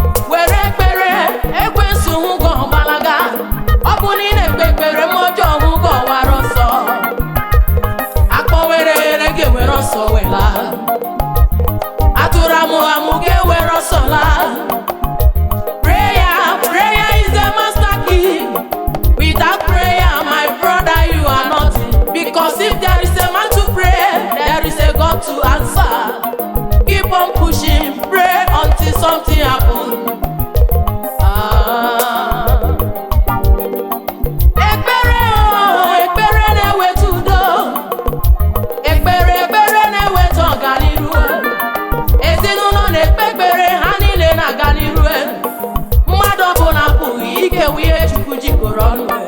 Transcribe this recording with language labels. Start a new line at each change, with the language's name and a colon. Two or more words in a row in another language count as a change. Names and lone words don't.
Igbo: Were ekpere, ekwensu hụ gị ọgbalaga. Ọ bụ na ị na-ekpe ekpere, mmụọ ọjọọ hụ gị ọwara ọsọ. Akpọ were ere gị were ọsọ wela. Atụrụ amụ amụ ga-ewere ọsọ laa.
English: Prayer, prayer is the master key. Without prayer, my brother, you are nothing. Because if there is a man to pray, there is a God to answer. Keep on pushing, pray until something happen. Ah.
Igbo: Ekpere, oh, ekpere na-eweta udo. Ekpere, ekpere na-eweta ọganiru. Ezinụlọ na-ekpe ekpere, ha niile na-aga n'iru. Mmadụ ọbụla apụghị ikewa ihe Chukwu jikọrọ ọnụ.